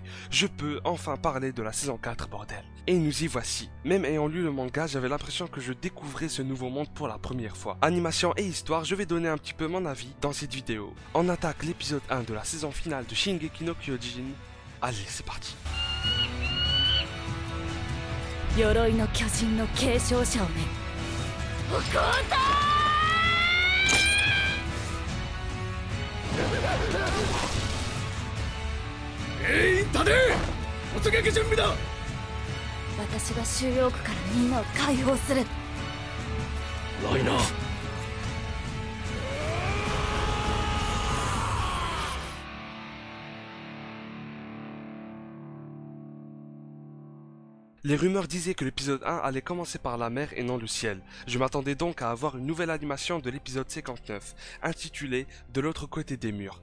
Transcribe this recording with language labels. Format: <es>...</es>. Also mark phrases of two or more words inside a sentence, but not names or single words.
<fr>Je peux enfin parler de la saison 4, bordel. Et nous y voici. Même ayant lu le manga, j'avais l'impression que je découvrais ce nouveau monde pour la première fois. Animation et histoire, je vais donner un petit peu mon avis dans cette vidéo. On attaque l'épisode 1 de la saison finale de Shingeki no Kyojin. Allez, c'est parti.</fr> <ja>鎧の巨人の継承者をね。おこたー！立て！突撃準備だ！私が収容区からみんなを解放する。ライナー。</ja> <fr>Les rumeurs disaient que l'épisode 1 allait commencer par la mer et non le ciel. Je m'attendais donc à avoir une nouvelle animation de l'épisode 59, intitulée « De l'autre côté des murs ».</fr>